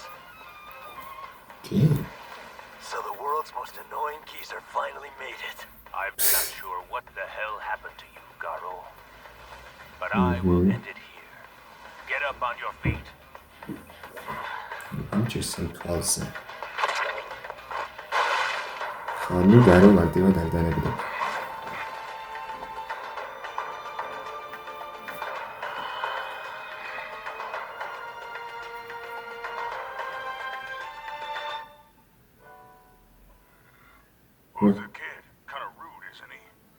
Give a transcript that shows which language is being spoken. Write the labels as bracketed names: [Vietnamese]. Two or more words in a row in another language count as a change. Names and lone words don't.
[English] Okay. So the world's most annoying geezer finally made it. I'm not sure what the hell happened to you, Garo. But I will end it here. Get up on your feet. [Georgian] Interesting თვალზე. ხანუ გარო მარტივად არ დანებდა. [English] Who's the kid? Kind of rude, isn't he?